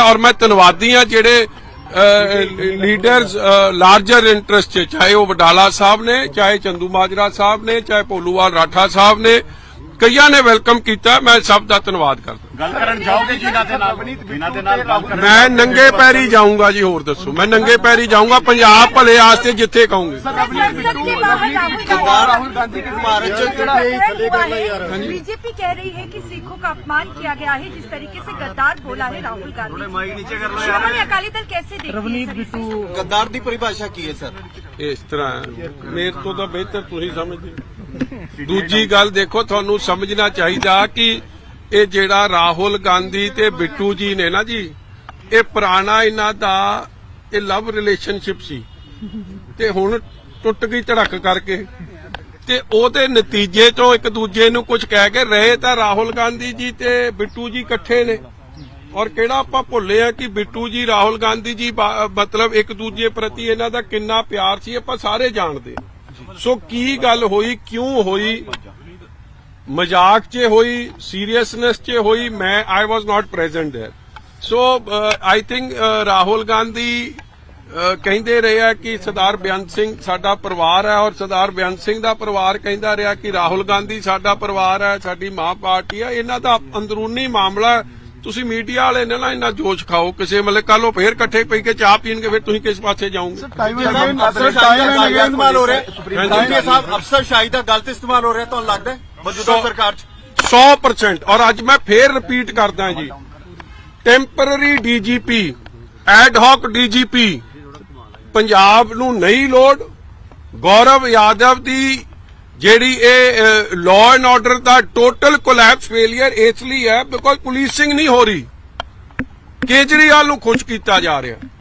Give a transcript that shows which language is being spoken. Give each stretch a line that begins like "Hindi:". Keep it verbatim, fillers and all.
Punjabi: ਔਰ ਮੈਂ ਧੰਨਵਾਦੀ ਹਾਂ ਜਿਹੜੇ ਲੀਡਰਸ ਲਾਰਜਰ ਇੰਟਰਸਟ 'ਚ, ਚਾਹੇ ਉਹ ਵਡਾਲਾ ਸਾਹਿਬ ਨੇ, ਚਾਹੇ ਚੰਦੂ ਮਾਜਰਾ ਸਾਹਿਬ ਨੇ, ਚਾਹੇ ਭੋਲੂਵਾਲ ਰਾਠਾ ਸਾਹਿਬ ਨੇ, ਕਈਆਂ ਨੇ ਵੈਲਕਮ ਕੀਤਾ। ਮੈਂ ਸਭ ਦਾ ਧੰਨਵਾਦ ਕਰਦਾ। ਗੱਲ ਕਰਨ ਜਾਓਗੇ ਜੀ ਇਹਨਾਂ ਦੇ ਨਾਲ, ਇਹਨਾਂ ਦੇ ਨਾਲ ਗੱਲ ਕਰਨ? ਮੈਂ ਨੰਗੇ ਪੈਰੀ ਜਾਊਂਗਾ ਜੀ, ਹੋਰ ਦੱਸੋ, ਮੈਂ ਨੰਗੇ ਪੈਰੀ ਜਾਊਂਗਾ ਪੰਜਾਬ ਭਲੇ ਆਸਤੇ ਜਿੱਥੇ ਕਹੋਗੇ।
Hindi: राहुल गांधी की भारत जो कितना ही खले करना यार। बीजेपी कह रही है कि सिखों का अपमान किया गया है, जिस तरीके से गद्दार बोला है राहुल गांधी। श्रोमणी अकाली दल कैसे देखती है? गद्दार की परिभाषा की है सर।
Punjabi: ਇਸ ਤਰ੍ਹਾਂ ਮੇਰੇ ਤੋਂ ਤਾਂ ਬਿਹਤਰ ਤੁਸੀਂ ਸਮਝਦੇ। ਦੂਜੀ ਗੱਲ ਦੇਖੋ, ਤੁਹਾਨੂੰ ਸਮਝਣਾ ਚਾਹੀਦਾ ਕਿ ਇਹ ਜਿਹੜਾ ਰਾਹੁਲ ਗਾਂਧੀ ਤੇ ਬਿੱਟੂ ਜੀ ਨੇ ਨਾ ਜੀ, ਇਹ ਪੁਰਾਣਾ ਇਹਨਾਂ ਦਾ ਇਹ ਲਵ ਰਿਲੇਸ਼ਨਸ਼ਿਪ ਸੀ, ਤੇ ਹੁਣ ਟੁੱਟ ਗਈ ਧੜਕ ਕਰਕੇ, ਤੇ ਉਹਦੇ ਨਤੀਜੇ ਤੋਂ ਇੱਕ ਦੂਜੇ ਨੂੰ ਕੁਝ ਕਹਿ ਕੇ ਰਹੇ। ਤਾਂ ਰਾਹੁਲ ਗਾਂਧੀ ਜੀ ਤੇ ਬਿੱਟੂ ਜੀ ਇਕੱਠੇ ਨੇ, ਔਰ ਕਿਹੜਾ ਆਪਾਂ ਭੁੱਲੇ ਆ ਕਿ ਬਿੱਟੂ ਜੀ ਰਾਹੁਲ ਗਾਂਧੀ ਜੀ ਬਾ- ਮਤਲਬ ਇੱਕ ਦੂਜੇ ਪ੍ਰਤੀ ਇਹਨਾਂ ਦਾ ਕਿੰਨਾ ਪਿਆਰ ਸੀ, ਆਪਾਂ ਸਾਰੇ ਜਾਣਦੇ ਹਾਂ। ਸੋ ਕੀ ਗੱਲ ਹੋਈ, ਕਿਉਂ ਹੋਈ, ਮਜ਼ਾਕ 'ਚ ਹੋਈ, ਸੀਰੀਅਸਨੈਸ 'ਚ ਹੋਈ? ਮੈਂ
English: I was not present there.
Punjabi: So I think Rahul Gandhi ਅਹ, ਕਹਿੰਦੇ ਰਹੇ ਆ ਕਿ ਸਰਦਾਰ ਬੇਅੰਤ ਸਿੰਘ ਸਾਡਾ ਪਰਿਵਾਰ ਹੈ, ਔਰ ਸਰਦਾਰ ਬੇਅੰਤ ਸਿੰਘ ਦਾ ਪਰਿਵਾਰ ਕਹਿੰਦਾ ਰਿਹਾ ਕਿ ਰਾਹੁਲ ਗਾਂਧੀ ਸਾਡਾ ਪਰਿਵਾਰ ਹੈ, ਸਾਡੀ ਮਾਂ ਪਾਰਟੀ ਹੈ। ਇਹਨਾਂ ਦਾ ਅੰਦਰੂਨੀ ਮਾਮਲਾ ਹੈ। ਤੁਸੀਂ ਮੀਡੀਆ ਵਾਲੇ ਨੇ ਨਾ ਇੰਨਾ ਜੋਸ਼ ਖਾਓ ਕਿਸੇ, ਮਤਲਬ ਕੱਲ ਉਹ ਫੇਰ ਇਕੱਠੇ ਪਈ ਕੇ ਚਾਹ ਪੀਣਗੇ, ਫਿਰ ਤੁਸੀਂ ਕਿਸ ਪਾਸੇ ਜਾਓਗੇ?
Hindi: इस्तेमाल हो रहा है सुप्रीम कोर्ट में साहब, अफसरशाही का गलत इस्तेमाल हो रहा है। तो लगता है मौजूदा सौ- सरकार च
Punjabi: ਸੌ ਪਰਸੈਂਟ। ਔਰ ਅੱਜ ਮੈਂ ਫੇਰ ਰਿਪੀਟ ਕਰਦਾ ਜੀ, temporary DGP, add ਹਾਕ DGP Punjab ਨੂੰ ਨਹੀਂ ਲੋੜ। ਗੌਰਵ ਯਾਦਵ ਦੀ ਜਿਹੜੀ ਇਹ ਲਾਅ ਐਂਡ ਆਰਡਰ ਦਾ ਟੋਟਲ ਕੋਲੈਪਸ, ਫੇਲਿਅਰ ਇਸ ਲਈ ਹੈ ਬਿਕੋਜ਼ ਪੁਲਿਸਿੰਗ ਨਹੀਂ ਹੋ ਰਹੀ, ਕੇਜਰੀਵਾਲ ਨੂੰ ਖੁਸ਼ ਕੀਤਾ ਜਾ ਰਿਹਾ।